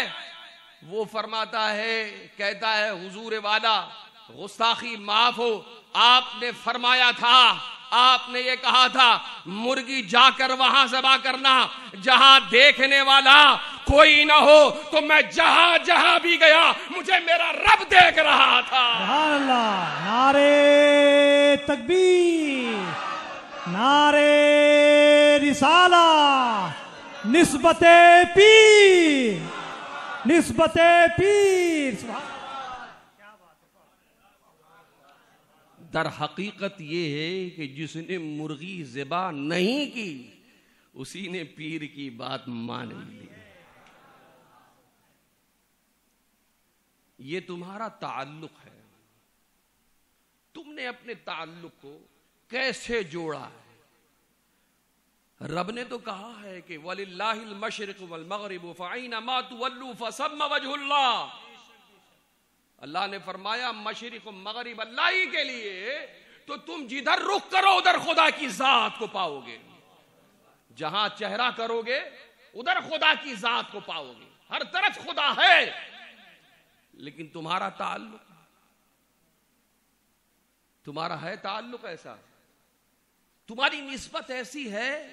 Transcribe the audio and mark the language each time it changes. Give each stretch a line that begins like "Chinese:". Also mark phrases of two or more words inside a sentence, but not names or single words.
Urdu: وہ فرماتا ہے، کہتا ہے حضور والا گستاخی معاف ہو، آپ نے فرمایا تھا، آپ نے یہ کہا تھا مرغی جا کر وہاں ذبح کرنا جہاں دیکھنے والا کوئی نہ ہو، تو میں جہاں جہاں بھی گیا مجھے میرا رب دیکھ رہا تھا۔
Arabic: سبحان اللہ،
Urdu: نعرے تکبیر، نعرے رسالہ، نسبت پیر، نسبت پیر۔ در حقیقت یہ ہے کہ جس نے مرغی ذبح نہیں کی اسی نے پیر کی بات مان لی۔ یہ تمہارا تعلق ہے، تم نے اپنے تعلق کو کیسے جوڑا ہے؟ رب نے تو کہا ہے کہ
Arabic: وَلِلَّهِ الْمَشْرِقُ وَالْمَغْرِبُ فَأَيْنَمَا تُوَلُّوا فَثَمَّ وَجْهُ اللَّهِ۔
Urdu: اللہ نے فرمایا مشرق و مغرب اللہ ہی کے لیے، تو تم جدھر رخ کرو ادھر خدا کی ذات کو پاؤ گے، جہاں چہرہ کرو گے ادھر خدا کی ذات کو پاؤ گے، ہر طرف خدا ہے۔ لیکن تمہارا تعلق، تمہارا ہے تعلق ایسا، تمہاری نسبت ایسی ہے؟